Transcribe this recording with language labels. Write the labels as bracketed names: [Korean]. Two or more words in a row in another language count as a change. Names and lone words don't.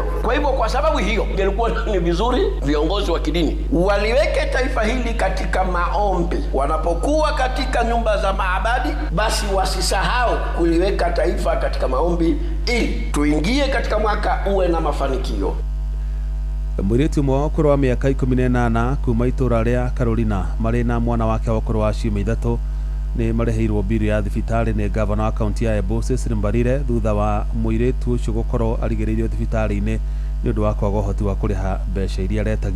[Swahili] Kwa hivyo kwa sababu hiyo ilikuwa ni vizuri viongozi wa kidini waliweke taifa hili katika maombi. Wanapokuwa katika nyumba za maabadi, basi wasisahau kuliweka taifa katika maombi ili tuingie katika mwaka uwe na mafanikio. [Kikuyu] Mwiritu mwa ukuru wa miaka 18 kuma itura ria Carolina marĩ na mwana wake wa ukuru wa ciumia 3 nĩ mareheirwo mbiri ya thibitarĩ nĩ gavana wa kaunti ya Embu Cecily Mbarire thutha wa mũirĩtu ũcio gũkorwo arigĩrĩirio thibitarĩ-inĩ nĩ ũndũ wa kwaga ũhoti wa kũrĩha mbeca iria aretagio.